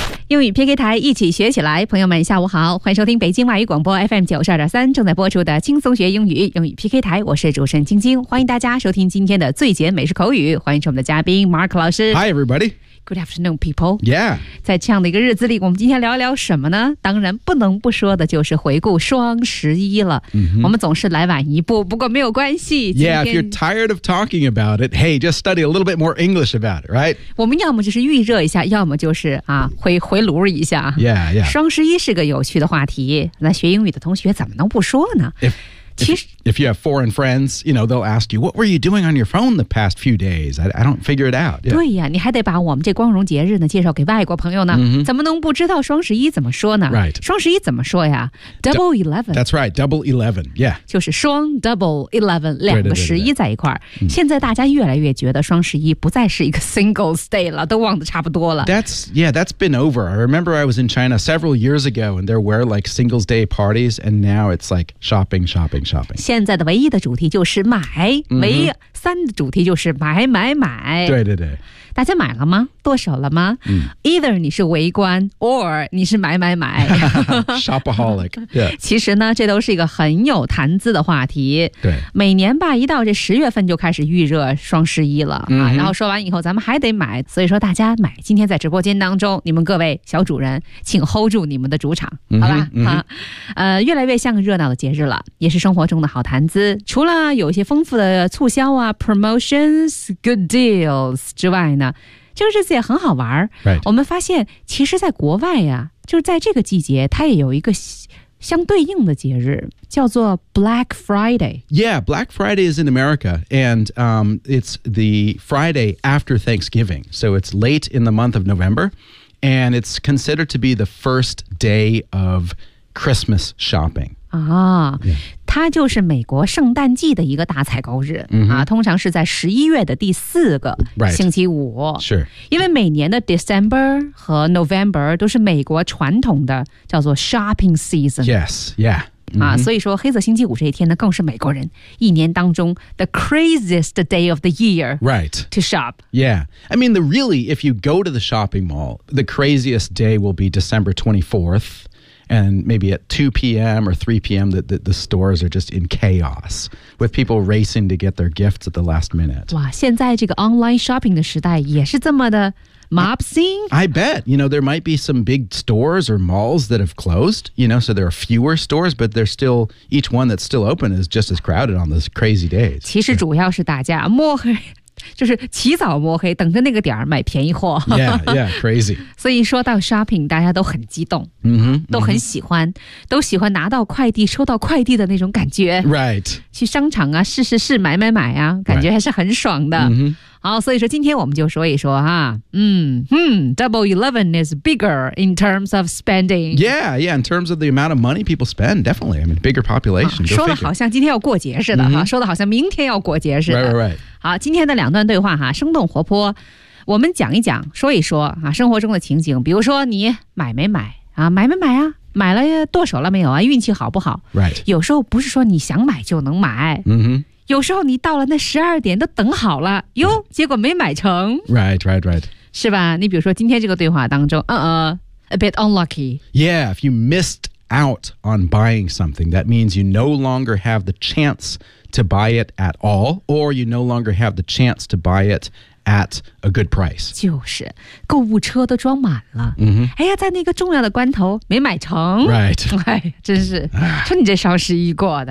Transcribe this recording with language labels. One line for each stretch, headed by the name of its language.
Chinese: 英语 PK 台一起学起来，朋友们下午好，欢迎收听北京外语广播 FM 92.3正在播出的轻松学英语英语 PK 台，我是主持人晶晶，欢迎大家收听今天的最简美式口语，欢迎我们的嘉宾 Mark 老师。
English: Hi everybody. Good afternoon people. Yeah.
Chinese: 在这样的一个日子里，我们今天聊一聊什么呢？当然不能不说的就是回顾双十一了、 mm-hmm. 我们总是来晚一步，不过没有关系。
English: Yeah, if you're tired of talking about it, hey, just study a little bit more English about it, right?
Chinese: 我们要么就是预热一下，要么就是啊回炉一下。
English: Yeah, yeah.
Chinese: 双十一是个有趣的话题，那学英语的同学怎么能不说呢？
English: If you have foreign friends, you know, they'll ask you, what were you doing on your phone the past few days? I don't figure it out.、
Chinese: Yeah. 对呀，你还得把我们这光荣节日呢介绍给外国朋友呢、 mm-hmm. 怎么能不知道双十一怎么说呢？
English: Right.
Chinese: 双十一怎么说呀？Double eleven.
English: That's right, double eleven, yeah.
Chinese: 就是双 double eleven, 两个十一在一块儿。现在大家越来越觉得双十一不再是一个 singles day 了，都忘得差不多了。
English: That's been over. I remember I was in China several years ago and there were like singles day parties and now it's like shopping, shopping, shopping.
Chinese: 现在的唯一的主题就是买、 mm-hmm. 唯一三的主题就是买买买。对对对，大家买了吗？剁手了吗、 mm.
English: Either
Chinese: 你是围观
English: or
Chinese: 你是买买买。
English: Shopaholic、yeah.
Chinese: 其实呢这都是一个很有谈资的话题。对，每年吧一到这十月份就开始预热双十一了、 mm-hmm. 然后说完以后咱们还得买，所以说大家买，今天在直播间当中你们各位小主人请 hold 住你们的主场、 mm-hmm. 好吧、 mm-hmm. 啊、越来越像热闹的节日了，也是生活中的好谈资，除了有一些丰富的促销啊
English: promotions good deals
Chinese: 之外呢，这个日子也很好玩、
English: right.
Chinese: 我们发现其实在国外啊，就是在这个季节它也有一个相对应的节日叫做 Black Friday.
English: Yeah, Black Friday is in America and、it's the Friday after Thanksgiving. So it's late in the month of November and it's considered to be the first day of Christmas shopping. 啊、oh, yeah.
Chinese: 它就是美国圣诞季的一个大采购日、 mm-hmm. 啊、通常是在十一月的第四个星期五、
English: right. sure.
Chinese: 因为每年的 December 和 November 都是美国传统的叫做 shopping season.
English: Yes, yeah.
Chinese: Mm-hmm. 啊、所以说黑色星期五这一天呢更是美国人一年当中
English: the craziest day of the year、 right. to shop. Yeah. I mean, really, if you go to the shopping mall, the craziest day will be December 24th. And maybe at 2 p.m. or 3 p.m. the stores are just in chaos with people racing to get their gifts at the last minute.
Chinese: 哇，现在这个 online shopping 的时代也是这么的
English: mob scene? I bet. You know, there might be some big stores or malls that have closed, you know, so there are fewer stores, but they're still, each one that's still open is just as crowded on those crazy days.
Chinese: 其实主要是大家摸黑。就是起早摸黑等着那个点儿买便宜货。
English: Yeah, yeah, crazy.
Chinese: 所以说到 shopping, 大家都很激动、 mm-hmm, mm-hmm. 都很喜欢，都喜欢拿到快递收到快递的那种感觉。
English: Right.
Chinese: 去商场啊试试试买买买啊感觉还是很爽的。
English: Right. Mm-hmm.
Chinese: 好，所以说今天我们就说一说哈，
English: Double Eleven is bigger in terms of spending. Yeah, yeah, in terms of the amount of money people spend, definitely. I mean, bigger population.、
Chinese: 说的好像今天要过节似的、 mm-hmm. 哈，说的好像明天要过节似的。
English: Right, right, right.
Chinese: 好，今天的两段对话哈，生动活泼。我们讲一讲，说一说啊，生活中的情景，比如说你买没买啊，买没买啊，买了剁手了没有啊，运气好不好
English: ？Right，
Chinese: 有时候不是说你想买就能买，嗯哼。有时候你到了那十二点都等好了哟，结果没买成。
English: Right.
Chinese: 是吧？你比如说今天这个对话当中，
English: a bit unlucky. Yeah, if you missed out on buying something, that means you no longer have the chance to buy it at all, or you no longer have the chance to buy it at a good price.
Chinese: 就是，购物车都装满了。 Mm-hmm. 哎呀，在那个重要的关头没买成。
English: Right.
Chinese: 哎，真是，说你这双十一过的。